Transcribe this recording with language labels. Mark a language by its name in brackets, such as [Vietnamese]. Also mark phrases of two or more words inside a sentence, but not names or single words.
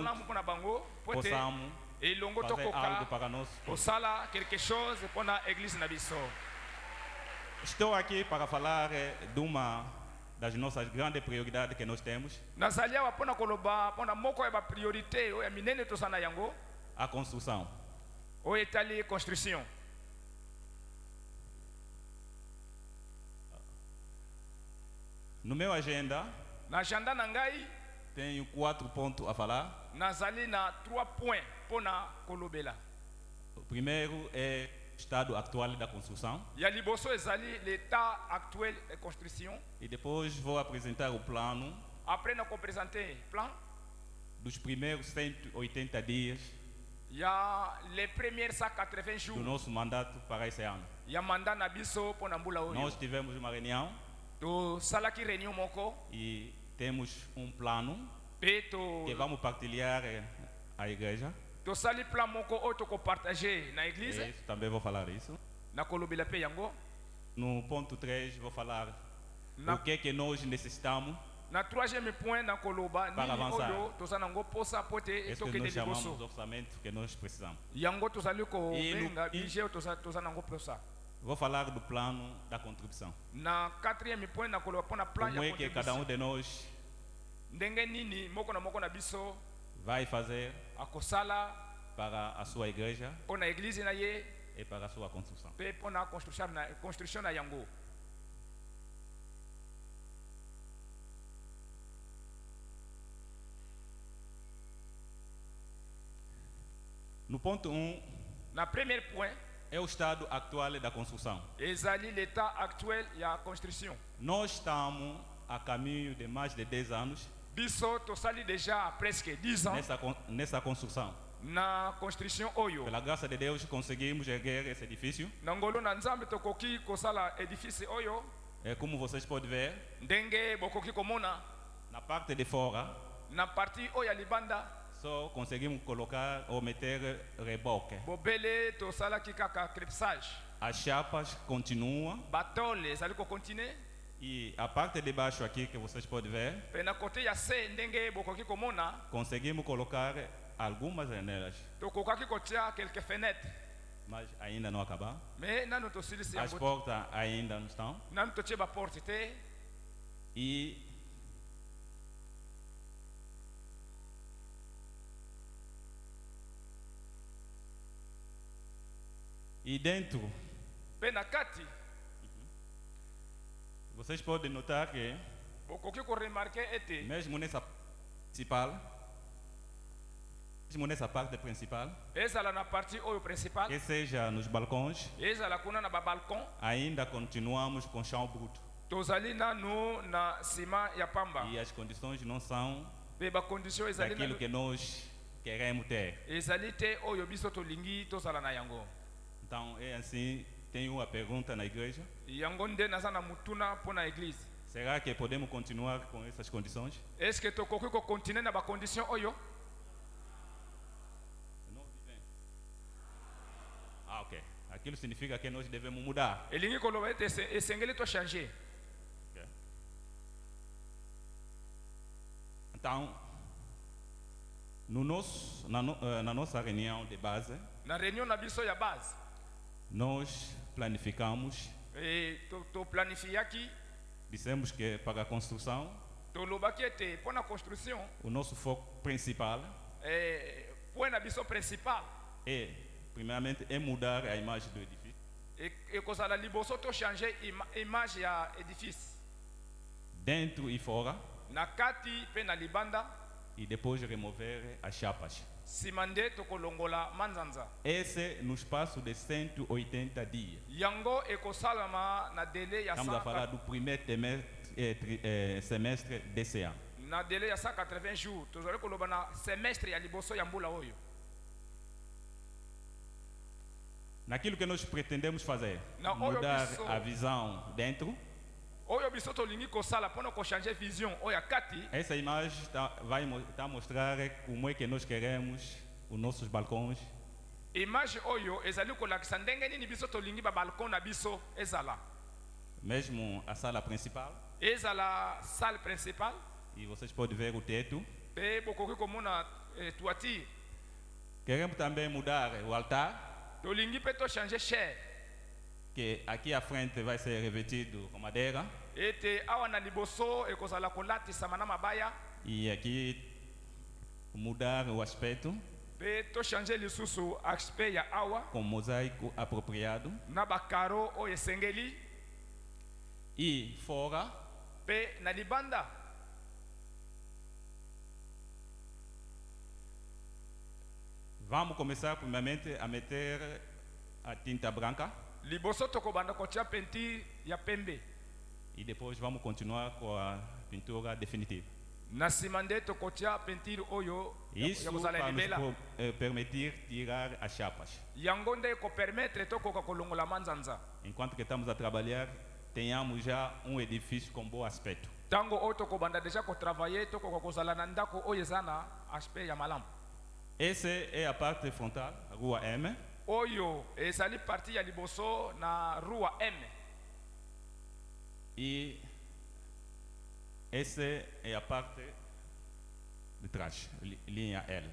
[Lingala] malamu pona bango po te [Portuguese] Possamos [Lingala] elongo [Portuguese] fazer algo [Lingala] tokoka [Portuguese] para nós. [Lingala] kosala [French] quelque chose [Lingala] pona église na biso. [Portuguese] Estou aqui para falar de uma das nossas grandes prioridades que nós temos, [Lingala] Nazali awa pona koloba pona moko ya bapriorité oyo ya minene tosala na yango [Portuguese] a construção. [Lingala] oyo etali construction. [Portuguese] No meu agenda, [Lingala] Na agenda na ngai [Portuguese] tenho 4 pontos a falar. [Lingala] nazali na 3 points pona kolobela. [Portuguese] O primeiro é o estado atual da construção. [Lingala] Ya liboso ezali [French] l'état actuel de construction. [Portuguese] E depois vou apresentar o plano [Lingala] Après na [French] présenter plan [Portuguese] dos primeiros 180 dias [French] ya les premiers 180 [Portuguese] do [French] jours [Portuguese] nosso mandato para esse ano. [Lingala] ya mandat na biso pona mbula oyo. [Portuguese] Nós tivemos uma reunião [Lingala] Tosalaki réunion moko [Portuguese] e temos um plano [Lingala] pe [Portuguese] que vamos partilhar à igreja. [Lingala] tosali plan moko oyo tokopartage na église [Portuguese] E também vou falar isso. [Lingala] na kolobela pe yango. [Portuguese] No ponto 3 vou falar [Lingala] Na- [Portuguese] o que é que nós necessitamos. [Lingala] Na 3e point na koloba [Portuguese] Para [Lingala] nini [Portuguese] avançar. [Lingala] oyo toza nango posa po te [Portuguese] Esse que [Lingala] etokende [Portuguese] nós chamamos [Lingala] liboso [Portuguese] de orçamento que nós precisamos. [Lingala] yango tozali kobenga [Portuguese] E no- [Lingala] budget oyo toza nango posa. [Portuguese] Vou falar do plano da contribuição. [Lingala] Na 4e point na koloba mpona plan [Portuguese] Como [Lingala] ya [Portuguese] é que cada [Lingala] contribution [Portuguese] um de nós [Lingala] ndenge nini moko na biso [Portuguese] vai fazer [Lingala] akosala [Portuguese] para a sua igreja [Lingala] mpona église na ye [Portuguese] e para a sua construção. [Lingala] mpe mpona construction na yango. [Portuguese] No ponto 1 [French] Na premier point [Portuguese] é o estado atual da construção. [Lingala] ezali [French] l'état actuel [Lingala] ya construction. [Portuguese] Nós estamos a caminho de mais de 10 anos [Lingala] Biso tosali [French] déjà presque 10 ans [Portuguese] nessa construção. [Lingala] na construction oyo. [Portuguese] Pela graça de Deus conseguimos erguer esse edifício. [Lingala] Na ngolo na nzambe tokoki kosala édifice oyo [Portuguese] É como vocês podem ver, [Lingala] ndenge bokoki komona [Portuguese] na parte de fora [Lingala] na partie oyo ya libanda [Portuguese] só conseguimos colocar ou meter reboque. [Lingala] bobele tosalaki kaka crepsage [Portuguese] as chapas continuam [Lingala] batole ezali kokontinue [Portuguese] e a parte de baixo aqui que vocês podem ver, [Lingala] mpe na kote ya se ndenge bokoki komona [Portuguese] conseguimos colocar algumas janelas, [Lingala] tokokaki kotia [French] quelques fenêtres [Portuguese] mas ainda não acabar. [Lingala] me nanu tosilisi [Portuguese] As [Lingala] yango [Portuguese] portas ainda não estão [Lingala] nanu totie baporte te [Portuguese] e dentro [Lingala] mpe na kati [Portuguese] vocês podem notar que [Lingala] bokoki koremarke ete [Portuguese] mesmo nessa parte principal, [Lingala] ezala na partie oyo principale [Portuguese] que seja nos balcões, [Lingala] ezala kuna na babalcon [Portuguese] ainda continuamos com chão bruto [Lingala] tozali nanu na nsima ya pamba [Portuguese] e as condições não são [Lingala] mpe bacondition ezali [Portuguese] daquilo [Lingala] nanu [Portuguese] que nós queremos ter. [Lingala] ezali te oyo biso tolingi tozala na yango [Portuguese] Então é assim, tenho uma pergunta na igreja: [Lingala] yango nde naza na mutuna mpo na eglize [Portuguese] será que podemos continuar com essas condições? [Lingala] estce tokoki kokontinue na bacondition oyo Ah, ok. [Portuguese] Aquilo significa que nós devemos mudar. [Lingala] elingi koloba ete esengeli tochange Ok. [Portuguese] Então, na nossa reunião de base, [Lingala] na réunion na biso ya base [Portuguese] nós planificamos, [Lingala] toplanifiaki [Portuguese] dissemos que para a construção, [Lingala] tolobaki ete mpo na construction [Portuguese] o nosso foco principal [Lingala] point na biso principal [Portuguese] é, primeiramente, é mudar a imagem do edifício. [Lingala] ekozala liboso tochange image ya édifice [Portuguese] Dentro e fora, [Lingala] na kati mpe na libanda [Portuguese] e depois remover as chapas. [Lingala] nsima nde tokolongola manzanza [Portuguese] Esse no espaço de 180 dias. [Lingala] yango ekosalama na délai ya [Portuguese] Estamos a falar do primeiro semestre desse ano. [Lingala] na délai ya 180 jours tozali koloba na semestre ya liboso ya mbula oyo [Portuguese] Naquilo que nós pretendemos fazer, [Lingala] Na [Portuguese] mudar [Lingala] oyo biso. [Portuguese] a visão dentro, [Lingala] oyo biso tolingi kosala mpona kochange vision oyo ya kati [Portuguese] essa imagem vai a mostrar como é que nós queremos os nossos balcões, [Lingala] image oyo ezali kolakisa ndenge nini biso tolingi babalcon na biso ezala [Portuguese] mesmo a sala principal, [French] ezala salle principale [Portuguese] e vocês podem ver o teto. [Lingala] mpe bokoki komona toiture [Portuguese] Queremos também mudar o altar, [Lingala] tolingi mpe tochange chair [Portuguese] que aqui à frente vai ser revestido com madeira, [Lingala] ete awa na liboso ekozala kolatisama na mabaya [Portuguese] e aqui mudar o aspecto [Lingala] mpe tochange lisusu aspect ya awa [Portuguese] com mosaico apropriado, [Lingala] na bakaro oyo esengeli [Portuguese] e fora [Lingala] mpe na libanda [Portuguese] vamos começar primeiramente a meter a tinta branca [Lingala] liboso tokobanda kotia peinture ya pembe [Portuguese] e depois vamos continuar com a pintura definitiva. [Lingala] na nsima nde tokotia peinture oyo ya [Portuguese] Isso [Lingala] kozala [Portuguese] para nos [Lingala] libela [Portuguese] permitir tirar as chapas. [Lingala] yango nde ekopermettre tokoka kolongola manzanza [Portuguese] Enquanto que estamos a trabalhar, tenhamos já um edifício com bom aspecto. [Lingala] ntango oyo tokobanda deja kotravaille tokoka kozala na ndako oyo eza na aspect ya malamu [Portuguese] Essa é a parte frontal, a rua M. [Lingala] oyo ezali parti ya liboso na rua m [Portuguese] E essa é a parte de trás, linha L.